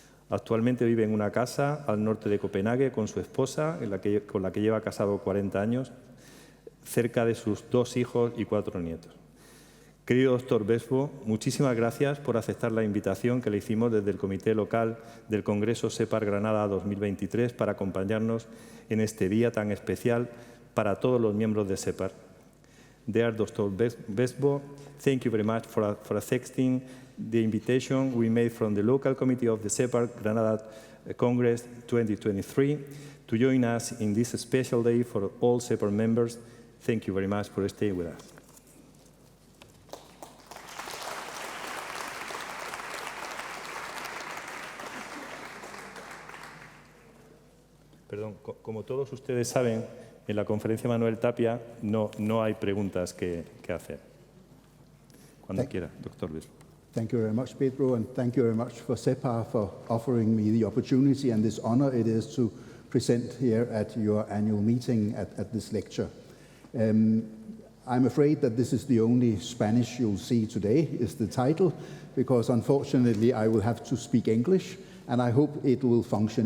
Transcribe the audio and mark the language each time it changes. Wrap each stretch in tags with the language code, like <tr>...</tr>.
<es>Actualmente vive en una casa al norte de Copenhague con su esposa, con la que lleva casado 40 años, cerca de sus 2 hijos y 4 nietos. Querido doctor Vestbo, muchísimas gracias por aceptar la invitación que le hicimos desde el Comité Local del Congreso SEPAR Granada 2023 para acompañarnos en este día tan especial para todos los miembros de SEPAR.</es> <en>Dear Dr. Vestbo, thank you very much for accepting the invitation we made from the local committee of the SEPAR Granada Congress 2023 to join us in this special day for all SEPAR members. Thank you very much for staying with us.</en> <es>Perdón, como todos ustedes saben, en la conferencia Manuel Tapia no hay preguntas que hacer. Cuando quiera, doctor Vestbo.</es> <en>Thank you very much, Pedro, and thank you very much for SEPAR for offering me the opportunity and this honor it is to present here at your annual meeting at this lecture. I'm afraid that this is the only Spanish you'll see today, is the title, because unfortunately I will have to speak English, and I hope it will function.</en>